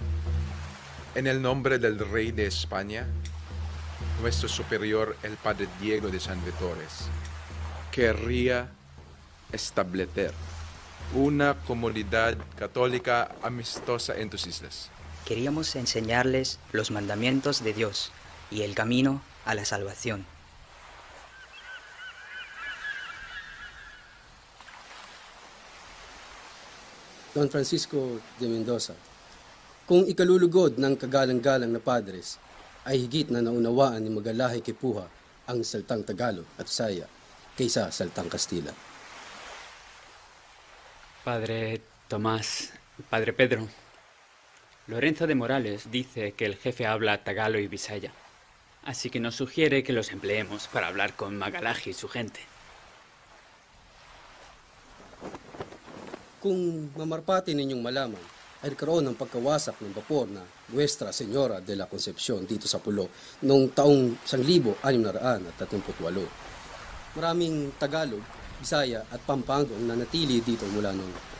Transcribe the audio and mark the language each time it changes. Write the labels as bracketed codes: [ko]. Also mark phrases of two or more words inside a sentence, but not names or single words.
[es] En el nombre del Rey de España, nuestro superior, el Padre Diego de San Vitores, querría establecer una comunidad católica amistosa en tus islas. Queríamos enseñarles los mandamientos de Dios y el camino a la salvación. [tl] Don Francisco de Mendoza, kung ikalulugod ng kagalang-galang na padres ay higit na naunawaan ni Magalahay Kipuha ang saltang Tagalog at Bisaya kaysa saltang Kastila. [es] Padre Tomás, Padre Pedro, Lorenzo de Morales dice que el jefe habla tagalo y bisaya, así que nos sugiere que los empleemos para hablar con Magalahi y su gente. [tl] Kung mamarpati ninyong malaman, ay nagkaroon ng pagkawasak ng bapor na Nuestra Señora de la Concepcion dito sa Pulo noong taong 1638. Maraming Tagalog, Bisaya at Pampanga ang nanatili dito mula noon.